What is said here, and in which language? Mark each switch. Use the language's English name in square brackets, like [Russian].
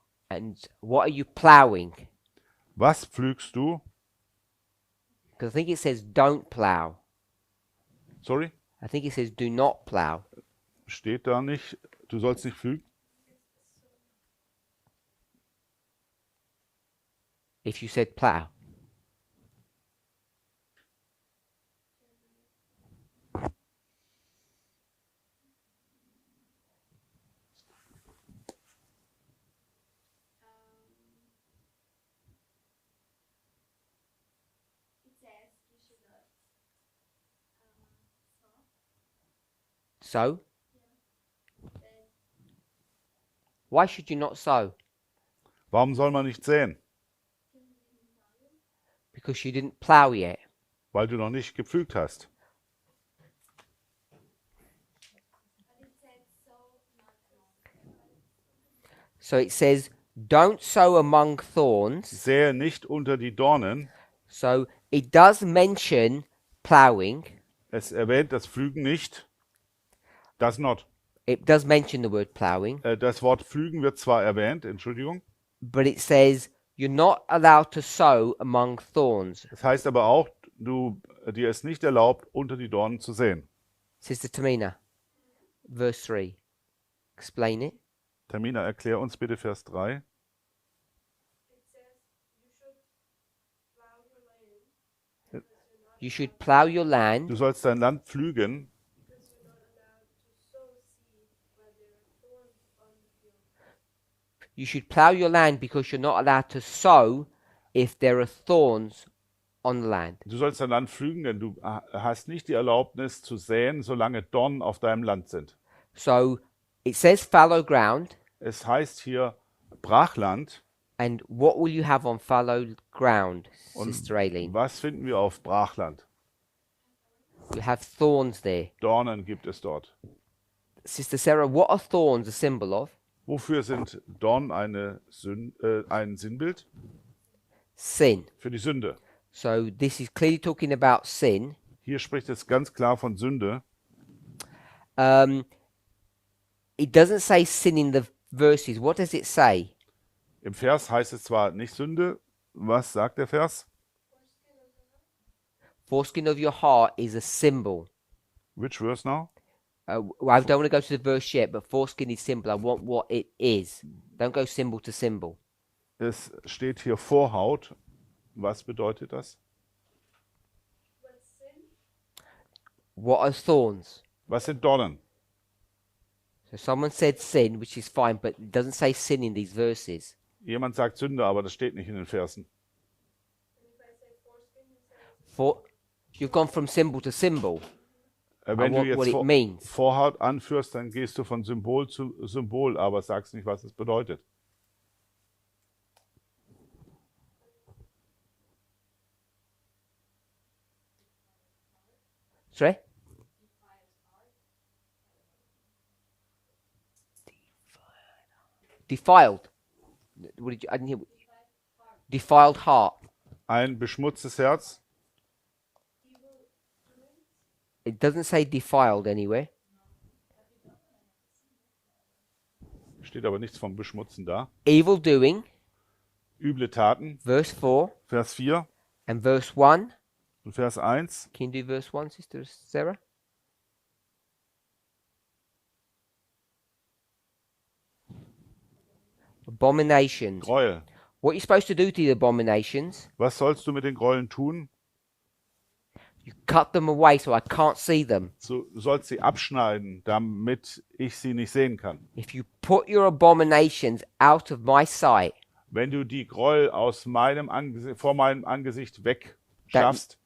[English] And what are you plowing? [German] Was pflügst du? [English] Because I think it says don't plow. Sorry? I think it says do not plow. [German] Steht da nicht, du sollst nicht pflügen? [English] If you said plow. It says you should not Sow. then Why should you not sow? [German] Warum soll man nicht säen? [English] Because you didn't plow yet. [German] Weil du noch nicht gepflügt hast. [English] but it says so not among. So it says don't sow among thorns. [German] Sähe nicht unter die Dornen. [English] So it does mention plowing. [German] Es erwähnt das Pflügen nicht. [English] Does not. It does mention the word plowing, [German] Das Wort pflügen wird zwar erwähnt, Entschuldigung. [English] but it says you're not allowed to sow among thorns. [German] Das heißt aber auch, dir ist nicht erlaubt, unter die Dornen zu säen. [English] Sister Tamina, verse 3. Explain it. [German] Tamina, erklär uns bitte Vers 3. [English] It says you should plow your land You should plow your land [German] Du sollst dein Land pflügen, [English] because you're not allowed to sow seed where there are thorns on the field. You should plow your land because you're not allowed to sow if there are thorns on the land. [German] Du sollst dein Land pflügen, denn du hast nicht die Erlaubnis zu säen, solange Dornen auf deinem Land sind. [English] So it says fallow ground, [German] Es heißt hier Brachland. [English] and what will you have on fallow ground, [German] Und [English] Sister Aileen? [German] was finden wir auf Brachland? [English] You have thorns there. [German] Dornen gibt es dort. [English] Sister Sarah, what are thorns a symbol of? [German] Wofür sind Dornen ein Sinnbild? [English] Sin. [German] Für die Sünde. [English] So this is clearly talking about sin. [German] Hier spricht es ganz klar von Sünde. [English] It doesn't say sin in the verses. What does it say? [German] Im Vers heißt es zwar nicht Sünde. Was sagt der Vers? [English] Foreskin of your heart is a symbol. Which verse now? I don't want to go to the verse yet, but foreskin is symbol. I want what it is. Don't go symbol to symbol. [German] Es steht hier Vorhaut. Was bedeutet das? [English] What's sin? What are thorns? [German] Was sind Dornen? [English] So someone said sin, which is fine, but it doesn't say sin in these verses. [German] Jemand sagt Sünde, aber das steht nicht in den Versen. [English] And if I say foreskin, you say You've gone from symbol to symbol. [German] Wenn du [English] what [German] jetzt [English] it means. [German] Vorhaut anführst, dann gehst du von Symbol zu Symbol, aber sagst nicht, was es bedeutet. [English] Sorry? Defiled. What did you? I didn't hear. Defiled heart. [German] ein beschmutztes Herz. [English] It doesn't say defiled anywhere. [German] Steht aber nichts vom Beschmutzen da. [English] Evil doing, [German] Üble Taten, [English] verse 4 [German] Vers 4 [English] and verse 1. [German] und Vers 1. [English] Can you do verse 1, Sister Sarah? Abominations. [German] Gräuel. [English] What are you supposed to do to the abominations? [German] Was sollst du mit den Gräueln tun? [English] You cut them away so I can't see them. [German] Du sollst sie abschneiden, damit ich sie nicht sehen kann. [English] If you put your abominations out of my sight, [German] Wenn du die Gräuel aus vor meinem Angesicht wegschaffst,